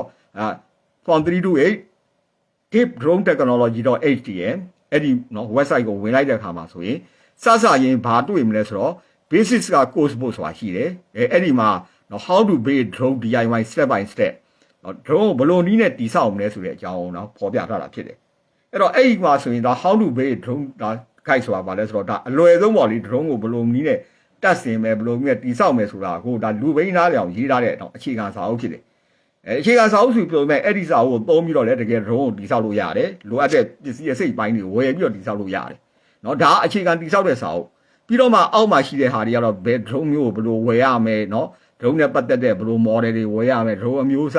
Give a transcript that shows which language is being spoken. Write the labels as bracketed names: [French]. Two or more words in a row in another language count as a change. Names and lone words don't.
[Burmese] form328 [English] tip drone technology.htm [Burmese] အဲ့ဒီနော် website ကိုဝင်လိုက်တဲ့အခါမှာဆိုရင်စရင်ဘာတွေ့မလဲဆိုတော့ basics က [English] course book [Burmese] ဆိုတာရှိတယ်အဲ့ဒီမှာနော် [English] how to build drone DIY step by step [Burmese] နော် drone ကိုဘယ်လိုနည်းနဲ့တည်ဆောက်မလဲဆိုတဲ့အကြောင်းနော်ဖော်ပြထားတာဖြစ်တယ်အဲ့တော့အဲ့ဒီမှာဆိုရင်ဒါ [English] how to build drone [Burmese] ဒါ guide ဆိုတာဘာလဲဆိုတော့ဒါအလွ ယ်ဆုံးပေါ့လေ drone ကိုဘယ်လိုနည်းနဲ့တက်ဆင်မယ်ဘယ်လိုနည်းနဲ့တည်ဆောက်မယ်ဆိုတာကိုဒါလူဘိန်းသားတွေအောင်ရေးထားတဲ့အခြေခံစာအုပ်ဖြစ်တယ်အခြေခံစာအုပ်စုပြောမဲ့အဲ့ဒီစာအုပ်ကိုသုံးပြီးတော့လည်းတကယ် drone ကိုတည်ဆောက်လို့ရတယ်လိုအပ်တဲ့ပစ္စည်းအစိတ်ပိုင်းတွေဝ ယ်ပြီးတော့တည်ဆောက်လို့ရတယ်နော်ဒါအခြေခံတည်ဆောက်တဲ့စာအုပ်ပြီးတော့မှအောက်မှာရှိတဲ့ဟာတွေကတော့ဘယ် drone မျိုးကိုဘယ်လိုဝယ်ရမယ်နော် drone နဲ့ပတ်သက်တဲ့ဘယ်လို model တွေဝယ်ရမယ် drone အမျိုးအ